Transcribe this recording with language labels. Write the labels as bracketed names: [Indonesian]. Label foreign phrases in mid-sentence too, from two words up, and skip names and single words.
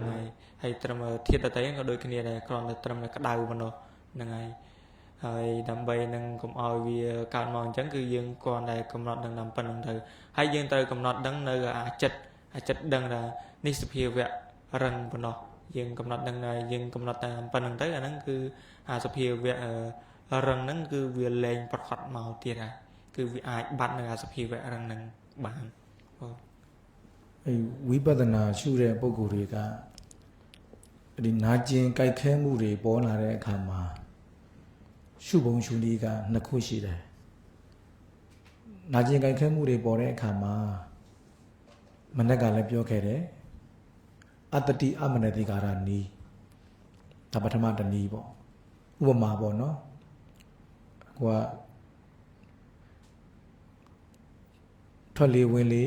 [Khmer] ហើយត្រឹមធាតុដតីក៏ដូចគ្នាដែរគ្រាន់តែត្រឹមតែក្តៅប៉ុណ្ណោះហ្នឹងហើយដើម្បីនឹងកុំឲ្យវាកើតមកអញ្ចឹងគឺយើងគ្រាន់តែកំណត់ដឹងតាមប៉ុណ្្នឹងទៅហើយយើងត្រូវកំណត់ដឹងនៅអាចិត្តដឹងថានេះសភាវៈរឹងប៉ុណ្ណោះយើងកំណត់ដឹងហើយយើងកំណត់តាមប៉ុណ្្នឹងទៅអាហ្នឹងគឺអាសភាវៈរឹងហ្នឹងគឺវាលែងប្រកបមកទៀតហើយគឺវាអាចបាត់នៅអាសភាវៈរឹងហ្នឹងបាន [Burmese] ဝိပဿနာရှုတဲ့ပုံကိုယ်တွေကဒီနာကျင်ကြိုက် ခဲမှုတွေပေါ်လာတဲ့အခါမှာရှုပုံရှုနည်းကနှစ်ခုရှိတယ်နာကျင်ကြိုက်ခဲမှုတွေပေါ်တဲ့အခါမှာမနက်ကလည်းပြောခဲ့တယ်အတ္တတိအမနတိကာရနီးဒါပထမတနည်းပေါ့ဥပမာပေါ့နော်ကိုကထွက်လေဝင်လေ